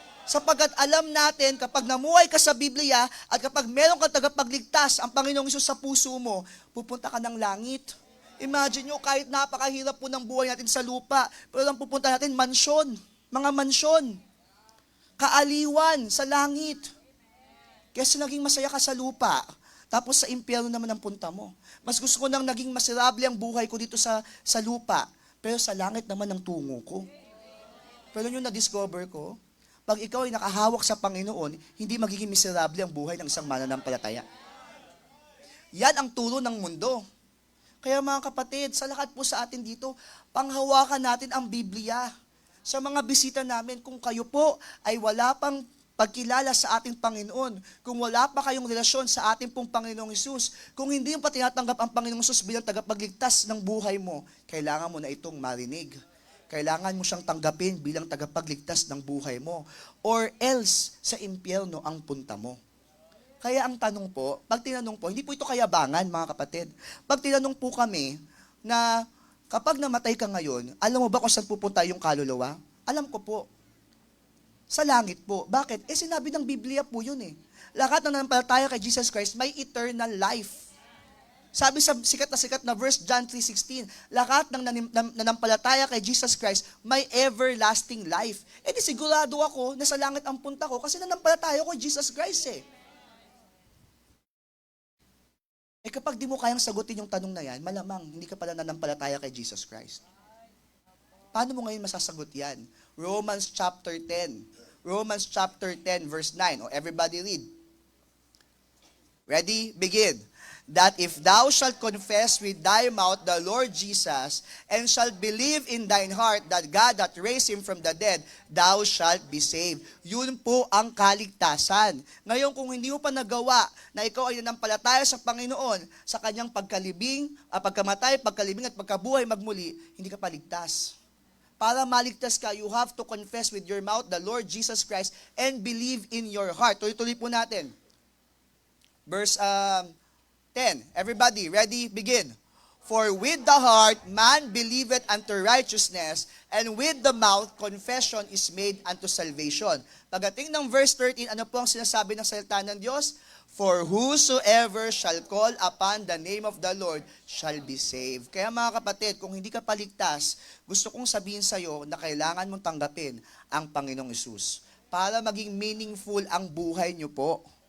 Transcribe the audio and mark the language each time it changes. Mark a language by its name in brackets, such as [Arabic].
[Filipino] Sapagkat alam natin, kapag namuhay ka sa Biblia at kapag meron kang tagapagligtas, ang Panginoong Hesus sa puso mo, pupunta ka ng langit. [English] Imagine [Filipino] nyo, kahit napakahirap po ng buhay natin sa lupa, pero lang pupunta natin, mansyon, mga mansyon, kaaliwan sa langit. Kasi naging masaya ka sa lupa, tapos sa impyerno naman ang punta mo. Mas gusto ko nang naging miserable ang buhay ko dito sa lupa, pero sa langit naman ang tungo ko. Pero yung na-discover ko, pag ikaw ay nakahawak sa Panginoon, hindi magiging miserable ang buhay ng isang mananampalataya. Yan ang turo ng mundo. Kaya mga kapatid, sa lahat po sa atin dito, panghawakan natin ang Biblia. Sa mga bisita namin, kung kayo po ay wala pang pagkilala sa ating Panginoon, kung wala pa kayong relasyon sa ating pong Panginoong Hesus, kung hindi mo pa tinatanggap ang Panginoong Hesus bilang tagapagligtas ng buhay mo, kailangan mo na itong marinig. Kailangan mo siyang tanggapin bilang tagapagligtas ng buhay mo. [English] Or else, [Filipino] sa impyerno ang punta mo. Kaya ang tanong po, pag tinanong po, hindi po ito kayabangan mga kapatid. Pag tinanong po kami na kapag namatay ka ngayon, alam mo ba kung saan pupunta yung kaluluwa? Alam ko po. Sa langit po. Bakit? Sinabi ng Biblia po yun eh. Lahat ng nanampalataya kay Jesus Christ may eternal life. Sabi sa sikat na verse, John 3:16, lahat ng nanampalataya kay Jesus Christ may everlasting life. Di sigurado ako na sa langit ang punta ko kasi nanampalataya ko kay Jesus Christ eh. Kapag di mo kayang sagutin yung tanong na yan, malamang hindi ka pala nanampalataya kay Jesus Christ. Paano mo ngayon masasagot yan? Romans chapter 10. [English] Romans chapter 10 verse 9. Everybody read. Ready? Begin. That if thou shalt confess with thy mouth the Lord Jesus, and shalt believe in thine heart that God hath raised Him from the dead, thou shalt be saved. [Filipino] Yun po ang kaligtasan. Ngayon, kung hindi mo pa nagawa na ikaw ay nanampalataya sa Panginoon, sa Kanyang pagkamatay, pagkalibing at pagkabuhay magmuli, hindi ka paligtas. Para maligtas ka, [English] you have to confess with your mouth the Lord Jesus Christ and believe in your heart. [Filipino] Tuloy-tuloy po natin. Verse 10. [English] Everybody, ready? Begin. For with the heart man believeth unto righteousness, and with the mouth confession is made unto salvation. [Filipino] Pagdating ng verse 13, ano po ang sinasabi ng salita ng Diyos? [English] For whosoever shall call upon the name of the Lord shall be saved. [Filipino] Kaya mga kapatid, kung hindi ka paligtas, gusto kong sabihin sa iyo na kailangan mong tanggapin ang Panginoong Hesus para maging meaningful ang buhay niyo po.